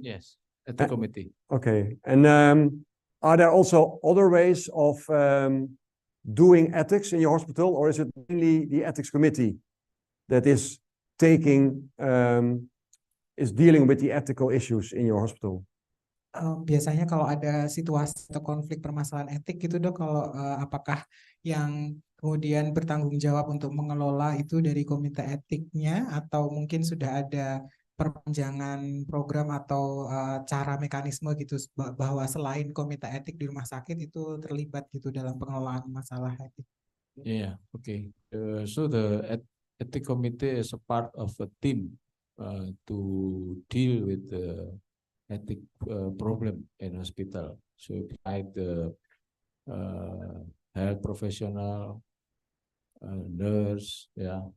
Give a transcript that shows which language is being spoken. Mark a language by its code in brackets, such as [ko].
[en] yes. At the committee. Okay. And are there also other ways of doing ethics in your hospital, or is it mainly the ethics committee that is taking, is dealing with the ethical issues in your hospital? [id] Biasanya kalau ada situasi atau konflik permasalahan etik gitu dok, kalau apakah yang kemudian bertanggung jawab untuk mengelola itu dari komite etiknya atau mungkin sudah ada perpanjangan program atau cara mekanisme gitu bahwa selain komite etik di rumah sakit itu terlibat gitu dalam pengelolaan masalah etik. [en] Yeah, okay. So the ethic committee is a part of a team to deal with the ethic problem in hospital. So like the health professional, nurse, yeah.